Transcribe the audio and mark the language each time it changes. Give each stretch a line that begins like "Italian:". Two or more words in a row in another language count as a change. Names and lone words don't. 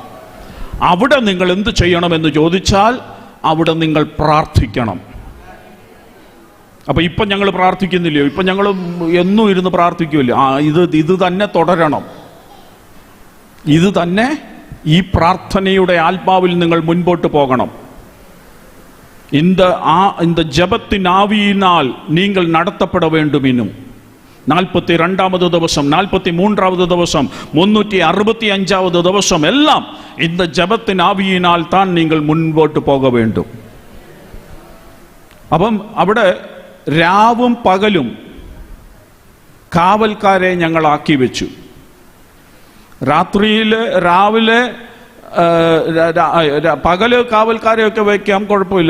Malayalam: അവിടെ നിങ്ങൾ എന്ത് ചെയ്യണമെന്ന് ചോദിച്ചാൽ അവിടെ നിങ്ങൾ പ്രാർത്ഥിക്കണം. അപ്പൊ ഇപ്പം ഞങ്ങൾ പ്രാർത്ഥിക്കുന്നില്ലയോ? ഇപ്പം ഞങ്ങൾ എന്നും ഇരുന്ന് പ്രാർത്ഥിക്കുമല്ലോ. ഇത് തന്നെ തുടരണം. ഇത് തന്നെ, ഈ പ്രാർത്ഥനയുടെ ആത്മാവിൽ നിങ്ങൾ മുൻപോട്ട് പോകണം.
Tamil: இந்த ஜபத்தின் ஆவியினால் நீங்கள் நடத்தப்பட வேண்டும். இன்னும் 42வது ദിവസം, 43வது ദിവസം, 365வது ദിവസം எல்லாம் இந்த ஜபத்தின் ஆவியினால் தான் நீங்கள் മുൻപോട്ട് போக வேண்டும்.
Malayalam: അപ്പം അവിടെ രാവും പകലും കാവൽക്കാരെ ഞങ്ങൾ ആക്കി വെച്ചു. രാവിലെ പകല് കാവൽക്കാരെയൊക്കെ വയ്ക്കാം, കുഴപ്പമില്ല.